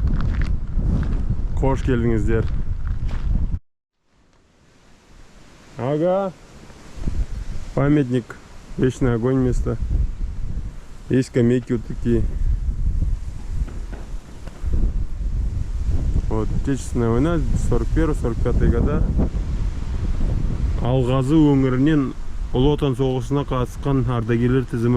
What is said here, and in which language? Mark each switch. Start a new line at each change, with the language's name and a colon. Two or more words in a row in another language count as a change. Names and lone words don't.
Kyrgyz: Хош келдиңиздер. Ага.
Russian: Памятник. Вечный огонь место. Есть скамейки вот такие. Вот, Отечественная война, 41-45 года.
Kazakh: Алгазы өңірінен Ұлы Отан соғысына қатысқан ардагерлер тізімі.